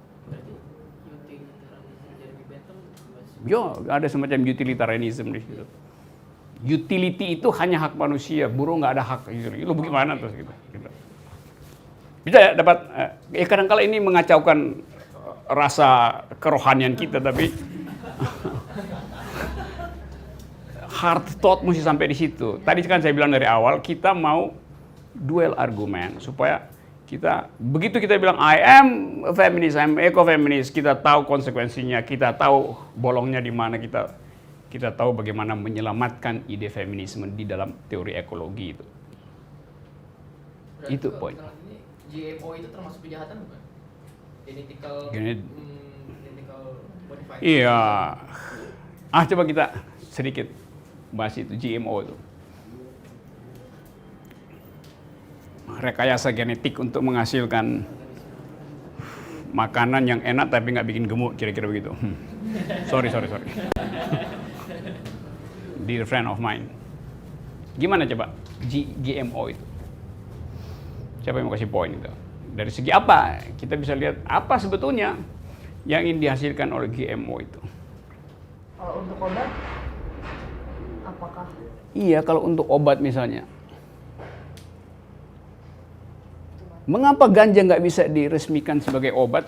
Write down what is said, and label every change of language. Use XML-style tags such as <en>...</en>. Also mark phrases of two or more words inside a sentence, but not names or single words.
<id>Ya, ada semacam utilitarianism di situ. Utility itu hanya hak manusia, burung nggak ada hak. Itu bagaimana terus gitu. Bisa ya dapat. Ya kadang-kala ini mengacaukan rasa kerohanian kita, tapi</id> <en>hard thought</en> <id>mesti sampai di situ. Tadi kan saya bilang dari awal, kita mau duel argumen supaya kita, begitu kita bilang</id> <en>I am a feminist, I am eco-feminist,</en> <id>kita tahu konsekuensinya, kita tahu bolongnya di mana, kita tahu bagaimana menyelamatkan ide feminisme di dalam teori ekologi itu. Berarti Itu poin. GMO itu termasuk kejahatan bukan?</id> <en>Genetical modified.</en> <id>Iya. Coba kita sedikit bahas itu, GMO itu. Rekayasa genetik untuk menghasilkan makanan yang enak tapi nggak bikin gemuk, kira-kira begitu.</id> <en>Sorry. Dear friend of mine.</en> <id>Gimana coba GMO itu? Siapa yang mau kasih poin itu? Dari segi apa? Kita bisa lihat apa sebetulnya yang ingin dihasilkan oleh GMO itu. Kalau untuk obat, apakah? Iya, kalau untuk obat misalnya. Mengapa ganja nggak bisa diresmikan sebagai obat?</id>